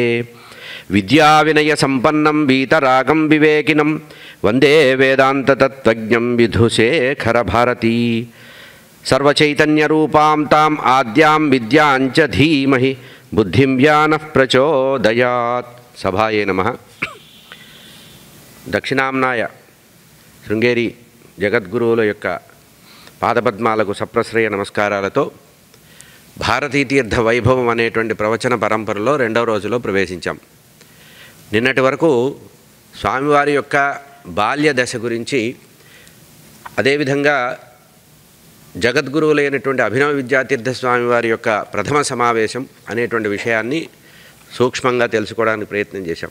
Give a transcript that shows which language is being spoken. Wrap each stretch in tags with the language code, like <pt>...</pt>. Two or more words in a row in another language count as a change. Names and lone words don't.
<sa>विद्याविनयसम्पन्नं वीतरागं विवेकिनं वन्दे वेदान्ततत्त्वज्ञं विधुशेखरभारती। सर्वचैतन्यरूपां ताम् आद्यां विद्यां च धीमहि बुद्धिं ज्ञानः प्रचोदयात्। सभाये नमः।</sa> <te>దక్షిణాంనాయ శృంగేరి జగద్గురువుల యొక్క పాదపద్మాలకు సప్రశ్రయ నమస్కారాలతో భారతీ తీర్థ వైభవం అనేటువంటి ప్రవచన పరంపరలో రెండవ రోజులో ప్రవేశించాం. నిన్నటి వరకు స్వామివారి యొక్క బాల్య దశ గురించి, అదేవిధంగా జగద్గురువులైనటువంటి అభినవ విద్యాతీర్థ స్వామివారి యొక్క ప్రథమ సమావేశం అనేటువంటి విషయాన్ని సూక్ష్మంగా తెలుసుకోవడానికి ప్రయత్నం చేశాం.</te>